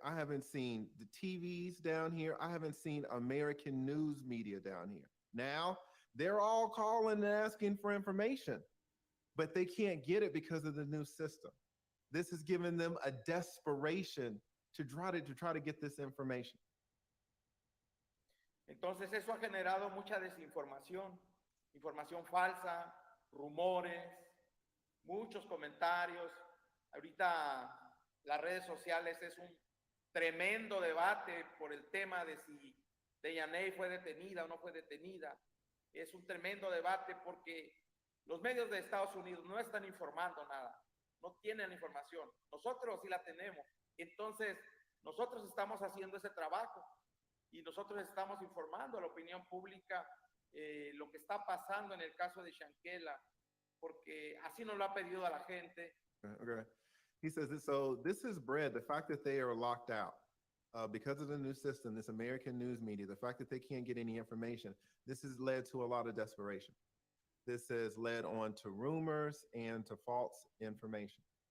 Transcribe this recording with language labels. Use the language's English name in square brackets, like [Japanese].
[English] I haven't seen the TVs down here. I haven't seen American news media down here. Now they're all calling and asking for information, but they can't get it because of the new system. This has given them a desperation to try to get this information. [Spanish] Entonces eso ha generado mucha desinformación, información falsa, rumores, muchos comentarios. Ahorita las redes sociales es un tremendo debate por el tema de si Daejhanae fue detenida o no fue detenida. Es un tremendo debate porque los medios de Estados Unidos no están informando nada, no tienen información. Nosotros sí la tenemos. Entonces, nosotros estamos haciendo ese trabajo y nosotros estamos informando a la opinión pública lo que está pasando en el caso de Shanquella, porque así nos lo ha pedido a la gente. [English] Okay. He says this, so this is bread, the fact that they are locked out because of the new system, this American news media, the fact that they can't get any information, this has led to a lot of desperation. This has led on to rumors and to false information.